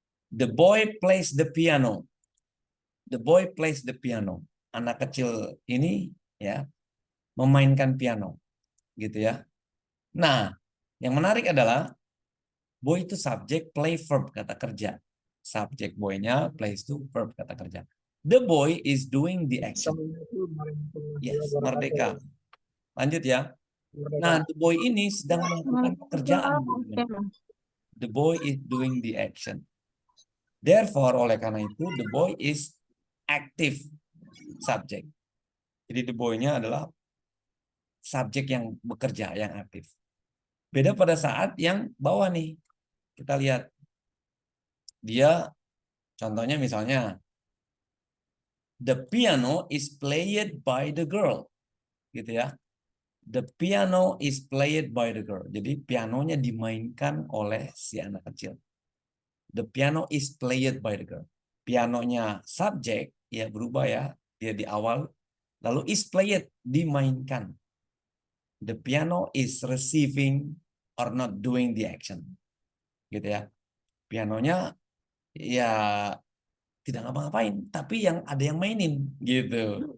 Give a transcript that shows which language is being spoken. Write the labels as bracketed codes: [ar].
[en] The boy plays the piano. The boy plays the piano. [id] Anak kecil ini ya memainkan piano, gitu ya. Nah, yang menarik adalah boy itu subjek, play verb kata kerja. Subjek boy-nya, plays itu verb kata kerja. [en] The boy is doing the action. [id] Yes, merdeka. Lanjut ya. Nah, the boy ini sedang melakukan pekerjaan. [en] The boy is doing the action. Therefore, [id] oleh karena itu, [en] the boy is active subject. [id] Jadi the boy-nya adalah subjek yang bekerja, yang aktif. Beda pada saat yang bawah nih. Kita lihat. Dia, contohnya misalnya, [en] the piano is played by the girl. [id] Gitu ya. [en] The piano is played by the girl. [id] Jadi pianonya dimainkan oleh si anak kecil. [en] The piano is played by the girl. [id] Pianonya subjek ya berubah ya, dia di awal. Lalu [en] is played [id] dimainkan. [en] The piano is receiving or not doing the action. [id] Gitu ya. Pianonya ya tidak ngapa-ngapain, tapi yang ada yang mainin gitu.